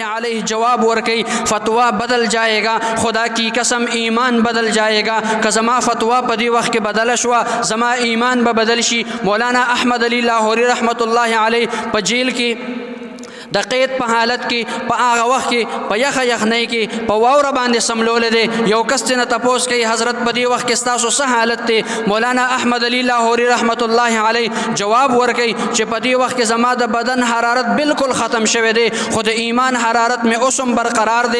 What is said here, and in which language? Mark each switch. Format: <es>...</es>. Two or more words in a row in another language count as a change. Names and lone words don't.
<ps>علیہ جواب ورکی</ps> <ur>فتویٰ بدل جائے گا، خدا کی قسم ایمان بدل جائے گا،</ur> <ps>کہ زما فتویٰ پا دی وقت کے بدل شوا زما ایمان با بدل شی۔ مولانا احمد علی لاہوری</ps> <ar>رحمت اللہ علیہ</ar> <ps>پا جیل کی د قید په حالت کې په هغه وخت کې په یخه یخنۍ کې په واوره باندې سملولی دی، یو کس نه تپوس کوي حضرت په دې وخت کې ستاسو څه حالت دی؟ مولانا احمد علی لاہوری</ps> <ar>رحمت الله علیه</ar> <ps>جواب ورکوي چې په دې وخت کې زما د بدن حرارت بالکل ختم شوی دی، خو د ایمان حرارت مې اوس هم برقرار دی۔</ps>